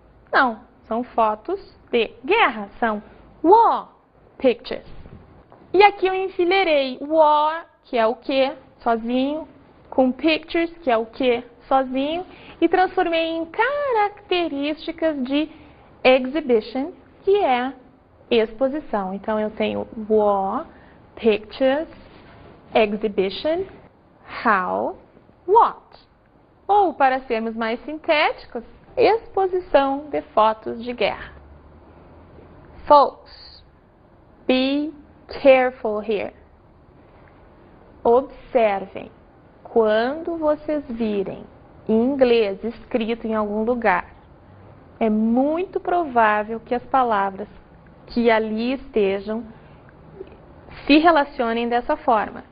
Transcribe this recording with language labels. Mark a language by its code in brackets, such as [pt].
[pt] Não, são fotos de guerra, são [en] war pictures. [pt] E aqui eu enfileirei war, que é o que, sozinho, com pictures, que é o que, sozinho, e transformei em características de exhibition, que é exposição. Então eu tenho war, pictures, exhibition, how, what. Ou, para sermos mais sintéticos, exposição de fotos de guerra. [en] Folks, be careful here. [pt] Observem, quando vocês virem em inglês escrito em algum lugar, é muito provável que as palavras que ali estejam se relacionem dessa forma.